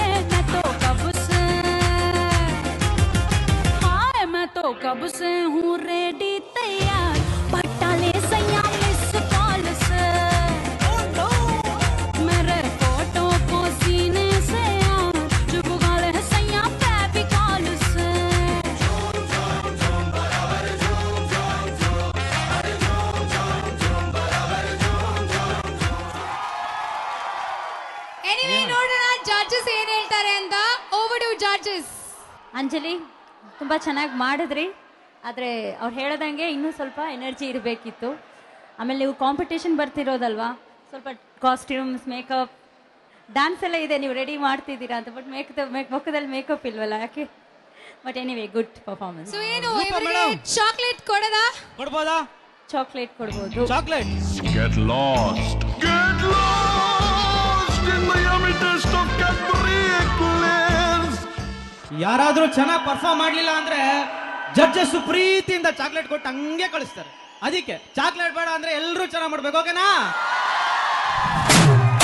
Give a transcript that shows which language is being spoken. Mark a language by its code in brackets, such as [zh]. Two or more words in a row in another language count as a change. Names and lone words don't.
[hi] मैं तो कब से, हाय मैं तो कब से हूँ रेडी तैयार, पटा ले सैया मिस कॉल से, मेरे फोटो को सीने से यार चिपका ले सैया फेविकॉल से। [kn] ಎನಿವೇ ನೋಡೋಣ ಜಡ್ಜಸ್ ಏನ್ ಹೇಳ್ತಾರೆ ಅಂತ. [en] over to judges. [kn] ಅಂಜಲಿ ತುಂಬ ಚೆನ್ನಾಗಿ ಮಾಡಿದ್ರಿ, ಆದರೆ ಅವ್ರು ಹೇಳ್ದಂಗೆ ಇನ್ನೂ ಸ್ವಲ್ಪ ಎನರ್ಜಿ ಇರಬೇಕಿತ್ತು. ಆಮೇಲೆ ನೀವು ಕಾಂಪಿಟೇಷನ್ ಬರ್ತಿರೋದಲ್ವಾ, ಸ್ವಲ್ಪ [en] costumes, makeup, dance [kn] ಎಲ್ಲ ಇದೆ, ನೀವು ರೆಡಿ ಮಾಡ್ತಿದ್ದೀರಾ ಅಂತ. ಬಟ್ ಮುಖದಲ್ಲಿ ಮೇಕಪ್ ಇಲ್ವಲ್ಲ, ಯಾಕೆ? [en] but anyway good performance. [kn] ಸೊ ಏನು ಇವರಿಗೆ ಚಾಕ್ಲೇಟ್ ಕೊಡೋದಾ? ಕೊಡ್ಬೋದಾ? ಚಾಕ್ಲೇಟ್ ಕೊಡ್ಬೋದು. ಚಾಕ್ಲೇಟ್. [en] Get lost. Get lost in Miami taste of Cadbury eclairs. [kn] ಯಾರಾದ್ರೂ ಚೆನ್ನಾಗಿ ಪರ್ಫಾರ್ಮ್ ಮಾಡ್ಲಿಲ್ಲ ಅಂದ್ರೆ ಜಡ್ಜಸ್ ಪ್ರೀತಿಯಿಂದ ಚಾಕ್ಲೇಟ್ ಕೊಟ್ಟು ಹಂಗೆ ಕಳಿಸ್ತಾರೆ. ಅದಕ್ಕೆ ಚಾಕ್ಲೇಟ್ ಬೇಡ ಅಂದ್ರೆ ಎಲ್ಲರೂ ಚೆನ್ನಾಗಿ ಮಾಡ್ಬೇಕು, ಓಕೆನಾ?